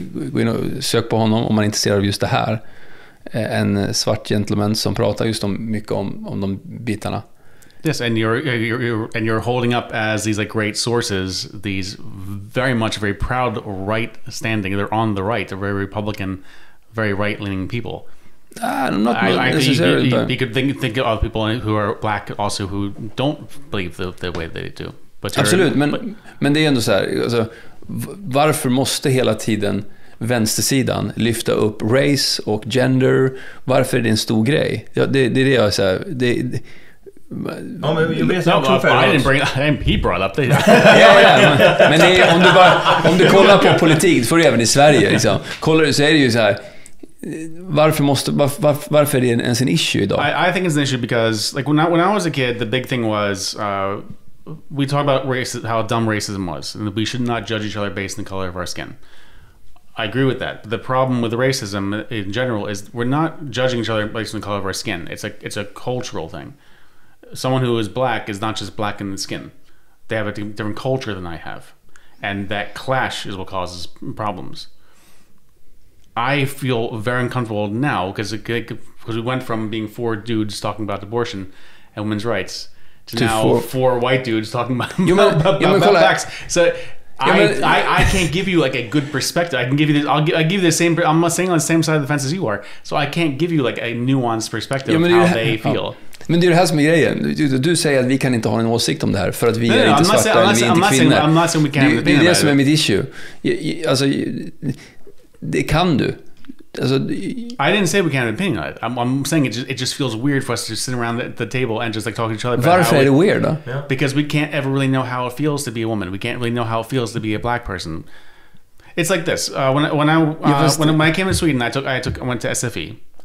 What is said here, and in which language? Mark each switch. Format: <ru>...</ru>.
<sv>Gå in och sök på honom om man är intresserad av just det här. En svart gentleman som pratar just mycket om de bitarna.</sv> <en>Yes, and you're holding up as these like great sources, these very proud right standing. They're on the right. They're very Republican, very right-leaning people. I'm not necessarily. You could think of people who are black also who don't believe the way they do.</en> <sv>Absolut, men det är ändå så här, alltså, varför måste hela tiden vänstersidan lyfta upp race och gender? Varför är det en stor grej? Ja, det är det jag säger. Ja, men jag vet</sv> <en>he brought up det.</en> <sv>Men det är, om du kollar på politik, för även i Sverige liksom, kollar du så är det ju så här, varför är det ens en issue idag?</sv> <en>I think it's an issue because like when I was a kid, the big thing was we talk about race, how dumb racism was, and we should not judge each other based on the color of our skin. I agree with that. The problem with racism in general is we're not judging each other based on the color of our skin. It's a cultural thing. Someone who is black is not just black in the skin. They have a different culture than I have. And that clash is what causes problems. I feel very uncomfortable now because we went from being 4 dudes talking about abortion and women's rights to now 4 white dudes talking about blacks. So I can't give you like a good perspective. I can give you this. I'll give you the same. I'm not saying on the same side of the fence as you are. So I can't give you like a nuanced perspective of how they feel.</en> <sv>Ja. Men det är det här som är grejen. Du säger att vi kan inte ha en åsikt om det här för att vi är inte svarta eller vi är inte kvinnor. Det är det som är mitt issue. Alltså, det kan du. Alltså,</sv> <en>I didn't say we can't have an opinion on it. I'm saying it just feels weird for us to sit around the table and just like talk to each other.</en> <sv>Varför är det weird då?</sv> <en>Because we can't ever really know how it feels to be a woman. We can't really know how it feels to be a black person. It's like this. When I came to Sweden, I went to SFE.</en>